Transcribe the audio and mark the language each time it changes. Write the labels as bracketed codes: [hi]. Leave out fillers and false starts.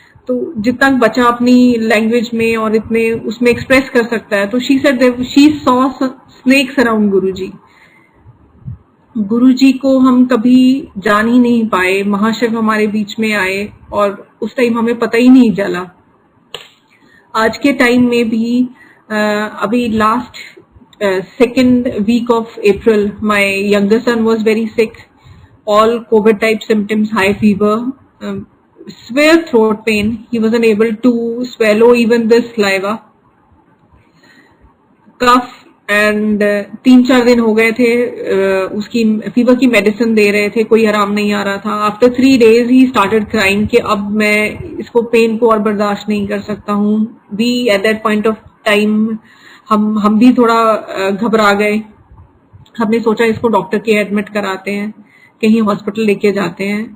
[hi] तो जितना बच्चा अपनी लैंग्वेज में और इतने उसमें एक्सप्रेस कर सकता है, तो [en] She said she saw snakes around Guruji. [hi] गुरुजी को हम कभी जान ही नहीं पाए, महाशिव हमारे बीच में आए और उस टाइम हमें पता ही नहीं चला। आज के टाइम में भी अभी [en] last second week of April my younger son was very sick, all COVID type symptoms, high fever, severe throat pain, he wasn't able to swallow even the saliva, cough, and [hi] 3-4 दिन हो गए थे उसकी fever की medicine दे रहे थे, कोई आराम नहीं आ रहा था। [en] after 3 days ही started crying [hi] कि अब मैं इसको पेन को और बर्दाश्त नहीं कर सकता हूँ। [en] we at that point of time [hi] हम भी थोड़ा घबरा गए। हमने सोचा इसको डॉक्टर के एडमिट कराते हैं, कहीं हॉस्पिटल लेके जाते हैं।